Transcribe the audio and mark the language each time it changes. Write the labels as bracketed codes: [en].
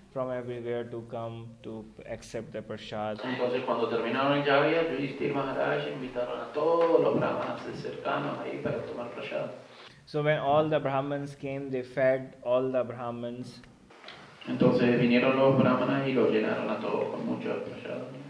[en] from everywhere to come to accept the prasad. [es] Entonces cuando terminaron el yagya, Yudhishthira Maharaj invitaron a todos los brahmanas cercanos ahí para tomar prasad. [en] So when all the Brahmins came, they fed all the Brahmins. [es] Entonces vinieron los brahmanas y los llenaron a todos con mucho prasad.